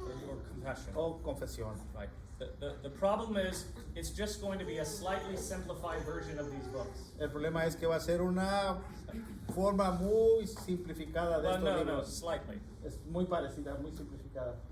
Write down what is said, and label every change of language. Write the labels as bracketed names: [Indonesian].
[English] or confession. [Spanish] o confesión. [English] Right. The problem is it's just going to be a slightly simplified version of these books. [Spanish] El problema es que va a ser una forma muy simplificada de [English] Well, [Spanish] estos no, libros. [English] slightly. [Spanish] Es muy parecida, muy simplificada.